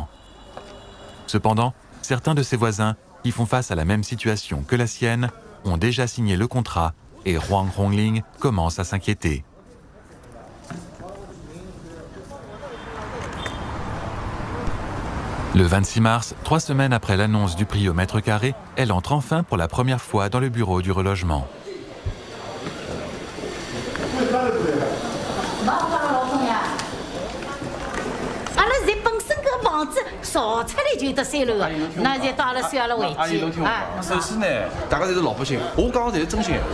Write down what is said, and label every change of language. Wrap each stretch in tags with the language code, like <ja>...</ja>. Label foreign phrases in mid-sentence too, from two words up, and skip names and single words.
<fr>Cependant, certains de ses voisins, qui font face à la même situation que la sienne, ont déjà signé le contrat et Huang Hongling commence à s'inquiéter. Le 26 mars, 3 semaines après l'annonce du prix au mètre carré, elle entre enfin pour la première fois dans le bureau du relogement.</fr> <wuu>阿姨，侬听我讲，首先呢，大家侪是老百姓，我讲的侪是真心闲话。</wuu>